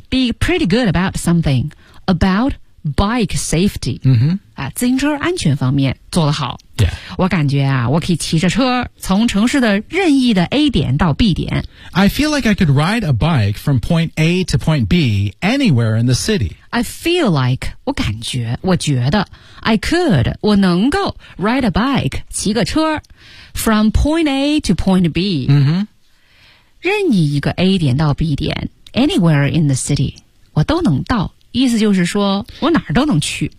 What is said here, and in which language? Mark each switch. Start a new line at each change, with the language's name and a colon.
English: be pretty good about something about bike safety、 mm-hmm.
Chinese: 啊、自行车安全方面做得好
English: Yeah.
Chinese: 我感觉啊我可以骑着车从城市的任意的 A 点到 B 点
English: I feel like I could ride a bike from point A to point B anywhere in the city I feel like
Chinese: 我感觉我觉得
English: I could
Chinese: 我能够
English: ride a bike
Chinese: 骑个车
English: from point A to point B、 mm-hmm.
Chinese: 任意一个 A 点到 B 点
English: anywhere in the city
Chinese: 我都能到意思就是说我哪儿都能去